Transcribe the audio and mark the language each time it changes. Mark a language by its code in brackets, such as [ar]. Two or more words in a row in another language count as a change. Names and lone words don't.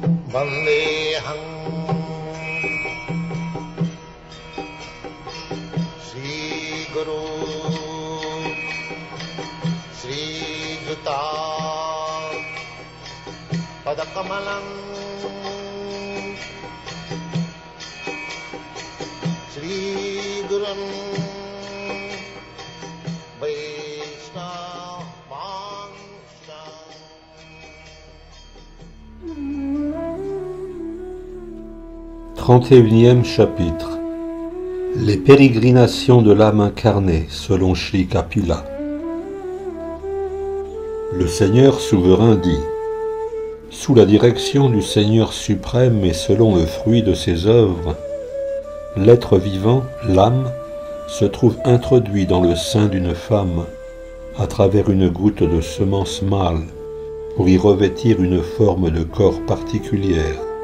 [sa] Vandeham Sri Guru Sri Juta Padakamalam Sri Gurum Vaishnava Vansha. [fr] 31e chapitre. Les pérégrinations de l'âme incarnée selon Sri Kapila. Le Seigneur souverain dit: sous la direction du Seigneur suprême et selon le fruit de ses œuvres, l'être vivant, l'âme, se trouve introduit dans le sein d'une femme à travers une goutte de semence mâle pour y revêtir une forme de corps particulière.